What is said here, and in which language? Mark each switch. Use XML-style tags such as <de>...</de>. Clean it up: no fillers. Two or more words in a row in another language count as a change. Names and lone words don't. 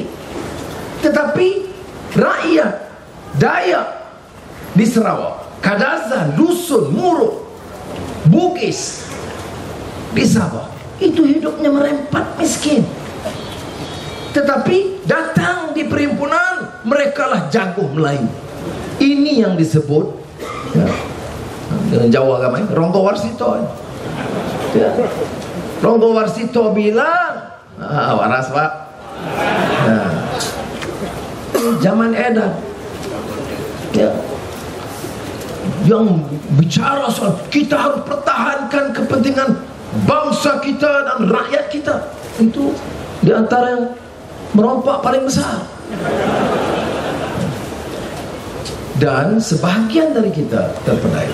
<ms>Tetapi rakyat Dayak di Sarawak, Kadazan, Dusun, Muruk, Bugis, di Sabah, itu hidupnya merempat miskin. Tetapi datang di perhimpunan, mereka lah jago Melayu. Ini yang disebut, ya, dengan Jawa agama, Ronggo Warsito. Ya. Ronggo Warsito bilang, waras pak. Nah, zaman edan, ya, yang bicara soal kita harus pertahankan kepentingan bangsa kita dan rakyat kita. Itu di antara yang merompak paling besar. Dan sebahagian dari kita terpedaya.</ms>